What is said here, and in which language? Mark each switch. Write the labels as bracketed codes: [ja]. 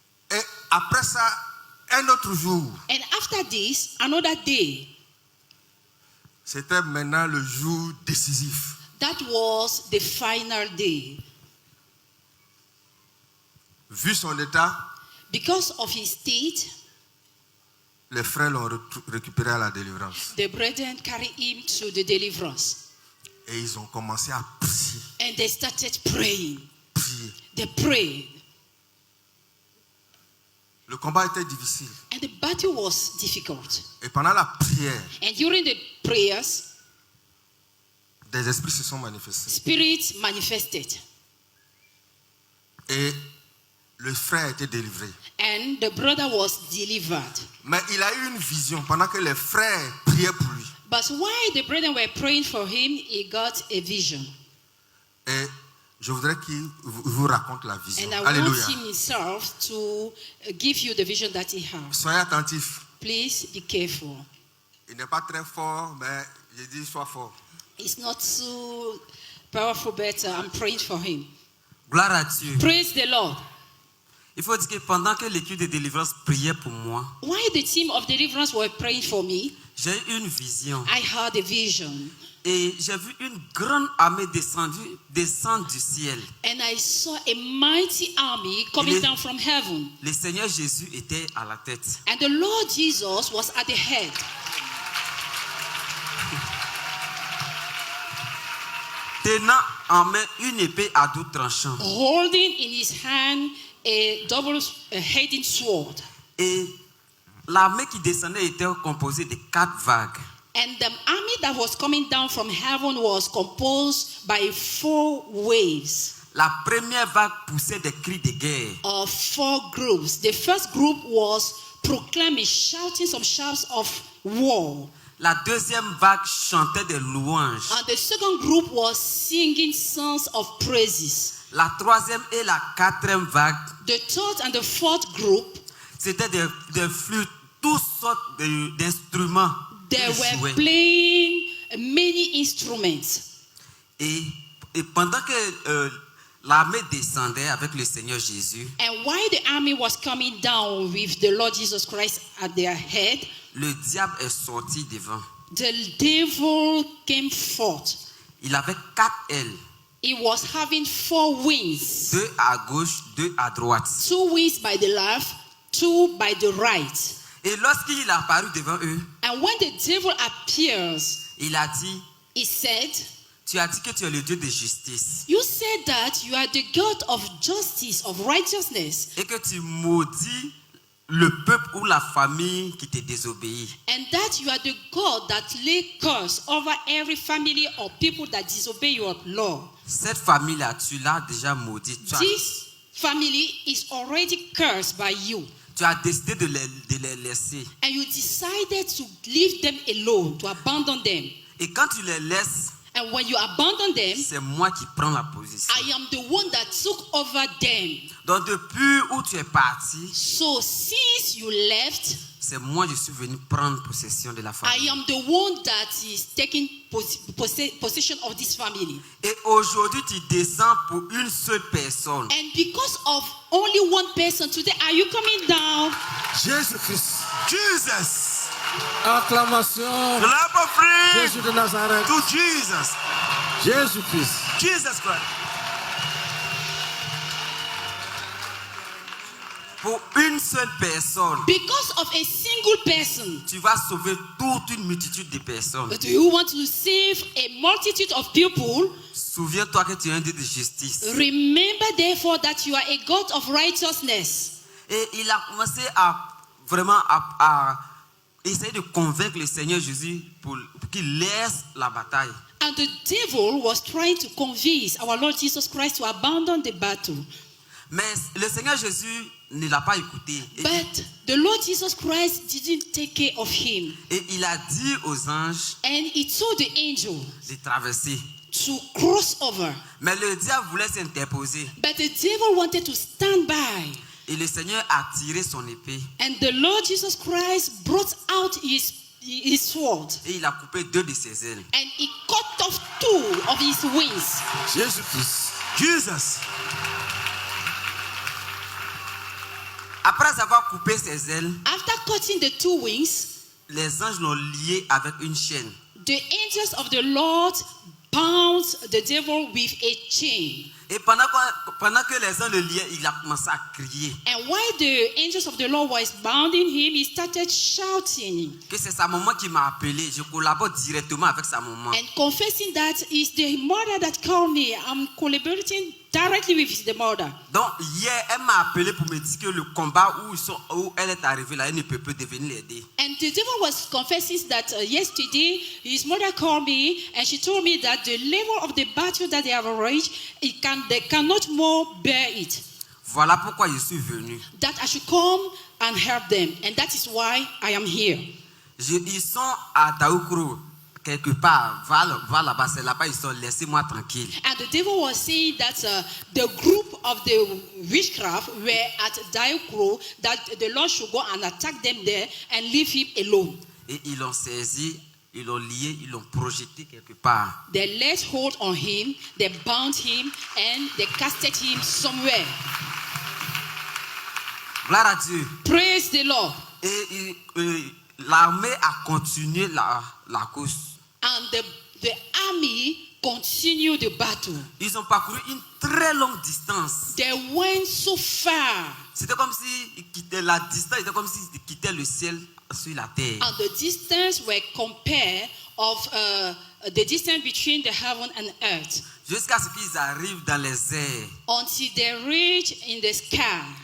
[fr] Et après ça, un autre jour, [en] And after this, another day, [fr] c'était maintenant le jour décisif. [en] that was the final day. [fr] Vu son état, [en] Because of his state, [fr] les frères l'ont récupéré à la délivrance. [en] the brethren carried him to the deliverance. [fr] Et ils ont commencé à prier, [en] And they started praying. [fr] prier. [en] They prayed. [fr] Le combat était difficile. [en] And the battle was difficult. [fr] Et pendant la prière, [en] And during the prayers, [fr] des esprits se sont manifestés. [en] spirits manifested. [fr] Et le frère a été délivré. [en] And the brother was delivered. [fr] Mais il a eu une vision pendant que les frères priaient pour lui. [en] But while the brethren were praying for him, he got a vision. [fr] Et je voudrais qu'il vous raconte la vision. [en] And I [fr] Alléluia. [en] want him himself to give you the vision that he has. [fr] Soyez attentifs. [en] Please be careful. [fr] Il n'est pas très fort, mais je dis sois fort. [en] It's not so powerful, but I'm praying for him. [fr] Gloire à Dieu. [en] Praise the Lord. [fr] Il faut dire que pendant que l'équipe de délivrance priait pour moi, [en] While the team of deliverance were praying for me, [fr] j'ai eu une vision. [en] I had a vision. [fr] Et j'ai vu une grande armée descendre du ciel. [en] And I saw a mighty army coming down from heaven. [fr] Le Seigneur Jésus était à la tête. [en] And the Lord Jesus was at the head. [fr] Tenant en main une épée à double tranchant. [en] Holding in his hand a double-headed sword. [fr] Et l'armée qui descendait était composée de 4 vagues. [en] And the army that was coming down from heaven was composed by 4 waves [fr] La première vague poussait des cris de guerre. [en] of 4 groups. The first group was proclaiming, shouting some shouts of war. [fr] La deuxième vague chantait des louanges. [en] And the second group was singing songs of praises. [fr] La troisième et la quatrième vague, [en] The third and the fourth group, [fr] c'était des flûtes, toutes sortes d'instruments. [en] they [fr] Des [en] were [fr] jouets. [en] playing many instruments. [fr] Et pendant que l'armée descendait avec le Seigneur Jésus, [en] And while the army was coming down with the Lord Jesus Christ at their head, [fr] le diable est sorti devant. [en] the devil came forth. [fr] Il avait 4 ailes, [en] He was having 4 wings. [fr] 2 à gauche, 2 à droite. [en] 2 wings by the left, 2 by the right. [fr] Et lorsqu'il est apparu devant eux, [en] And when the devil appears, [fr] il a dit, [en] he said, [fr] tu as dit que tu es le Dieu de justice [en] you said that you are the God of justice, of righteousness, [fr] et que tu maudis le peuple ou la famille qui te désobéit. [en] and that you are the God that lay curse over every family or people that disobey your law. [fr] Cette famille-là, tu l'as déjà maudite. [en] This family is already cursed by you. [fr] tu as décidé de les laisser. [en] and you decided to leave them alone, to abandon them. [fr] Et quand tu les laisses, [en] And when you abandon them, [fr] c'est moi qui prends la position. [en] I am the one that took over them. [fr] Donc depuis où tu es parti, [en] So since you left, [fr] c'est moi je suis venu prendre possession de la [en] I [fr] famille. [en] am the one that is taking possession of this family. [fr] Et aujourd'hui tu descends pour une seule personne. [en] And because of only one person today, are you coming down? [fr] Jésus-Christ. [en] Jesus. [fr] Acclamation. [en] Clap of praise [fr] Jésus de Nazareth. [en] to Jesus. [fr] Jésus-Christ. [en] Jesus Christ. [fr] Pour une seule personne, [en] Because of a single person, [fr] tu vas sauver toute une multitude de personnes. [en] do you want to save a multitude of people? [fr] Souviens-toi que tu es un Dieu de justice. [en] Remember therefore that you are a God of righteousness. [fr] Et il a commencé à vraiment à essayer de convaincre le Seigneur Jésus pour qu'il laisse la bataille. [en] And the devil was trying to convince our Lord Jesus Christ to abandon the battle. [fr] Mais le Seigneur Jésus ne l'a pas écouté. [en] But the Lord Jesus Christ didn't take care of him. [fr] Et il a dit aux anges [en] And he told the angel [fr] de traverser. [en] to cross over. [fr] Mais le diable voulait s'interposer. [en] But the devil wanted to stand by. [fr] Et le Seigneur a tiré son épée. [en] And the Lord Jesus Christ brought out his sword. [fr] Et il a coupé 2 de ses ailes. [en] And he cut off 2 of his wings. [fr] Jésus-Christ. [en] Jesus. [fr] Après avoir coupé ses ailes, [en] After cutting the 2 wings, [fr] les anges l'ont lié avec une chaîne. [en] the angels of the Lord bound the devil with a chain. [fr] Et pendant que les anges le liaient, il a commencé à crier. [en] And while the angels of the Lord was bounding him, he started shouting [fr] Que c'est sa maman qui m'a appelé. Je collabore directement avec sa maman. [en] and confessing that it's the mother that called me. I'm collaborating directly with the mother. [fr] Donc hier, elle m'a appelé pour me dire que le combat où elle est arrivée là, elle ne peut plus devenir l'aider. [en] And the devil was confessing that yesterday his mother called me and she told me that the level of the battle that they have raged, they cannot more bear it. [fr] Voilà pourquoi je suis venu. [en] That I should come and help them. And that is why I am here. [fr] Ils sont à Taoukro, quelque part. Va là-bas, c'est là-bas, ils sont. Laissez-moi tranquille. [en] And the devil was saying that the group of the witchcraft were at Diokro, that the Lord should go and attack them there and leave him alone. [fr] Et ils l'ont saisi, ils l'ont lié, ils l'ont projeté quelque part. [en] They laid hold on him, they bound him, and they casted him somewhere. [fr] Gloire à Dieu. [en] Praise the Lord. [fr] Et l'armée a continué la course. [en] And the army continued the battle. [fr] Ils ont parcouru une très longue distance. [en] They went so far. [fr] C'était comme si la distance était comme s'ils quittaient le ciel sur la terre. [en] And the distance were compared of the distance between the heaven and earth. [fr] Jusqu'à ce qu'ils arrivent dans les airs [en] Until they reached in the sky,